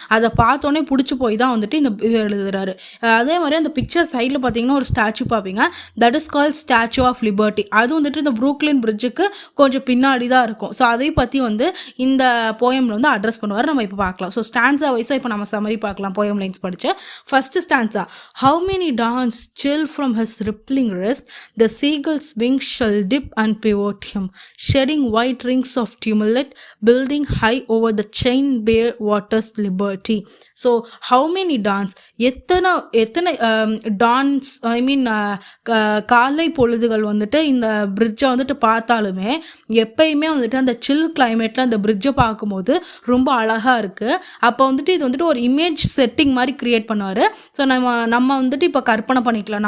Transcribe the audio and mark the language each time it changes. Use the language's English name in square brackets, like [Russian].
[Tamil] அதை பார்த்தோன்னே பிடிச்சி போய் தான் வந்துட்டு இந்த இது எழுதுறாரு. அதே மாதிரி அந்த பிக்சர் சைடில் பார்த்தீங்கன்னா ஒரு ஸ்டாச்சு பார்ப்பீங்க. [English] That is called statue of liberty. [Tamil] அது வந்துட்டு இந்த ப்ரூக்லின் பிரிட்ஜுக்கு கொஞ்சம் பின்னாடி தான் இருக்கும். ஸோ அதை பற்றி வந்து இந்த போயமில் வந்து அட்ரஸ் பண்ணுவார். நம்ம இப்போ பார்க்கலாம். ஸோ ஸ்டான்ஸா வைஸாக இப்போ நம்ம சம்மரி பார்க்கலாம். போயம் லைன்ஸ் படித்து first stanza. [English] How many dawns chill from his rippling wrist, the seagull's wings shall dip and pivot him, shedding white rings of tumult, building high over the chain bare waters liberty. So how many dawns, [Tamil] எத்தனை dance, ஐ மீன் காலை பொழுதுகள் வந்துட்டு இந்த பிரிட்ஜை வந்துட்டு பார்த்தாலுமே எப்பயுமே வந்துட்டு அந்த சில் கிளைமேட்டில் அந்த பிரிட்ஜை பார்க்கும்போது ரொம்ப அழகாக இருக்குது. அப்போ வந்துட்டு இது வந்துட்டு ஒரு இமேஜ் செட்டிங் மாதிரி க்ரியேட் பண்ணுவார். ஸோ நம்ம வந்துட்டு இப்போ கற்பனை பண்ணிக்கலாம்.